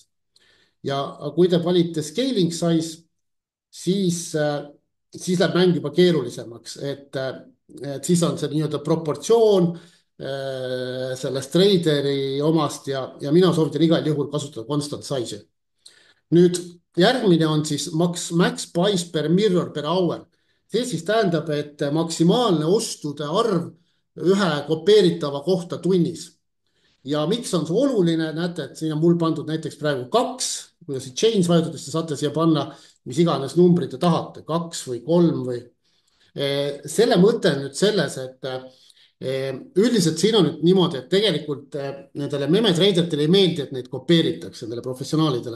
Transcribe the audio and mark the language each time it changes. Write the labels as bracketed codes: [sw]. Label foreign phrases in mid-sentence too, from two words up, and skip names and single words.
[et] Ja kui te valite [en] scaling size, [et] siis läheb mäng juba keerulisemaks, et siis on see nii-öelda proportsioon sellest traderi omast ja mina soovitan igal juhul kasutada [en] constant size'i. [et] Nüüd järgmine on siis [en] max buys per mirror per hour. [et] See siis tähendab, et maksimaalne ostude arv ühe kopeeritava kohta tunnis. ja miks on see oluline, näete, et siin on mul pandud näiteks praegu 2, kui te siit change vajutate, siis te saate siia panna mis iganes numbrid te tahate, 2 või 3 või. Selle mõte on nüüd selles, et üldiselt siin on nüüd niimoodi, et tegelikult nendele memetreideritele ei meeldi, et neid kopeeritakse, nendele professionaalidele.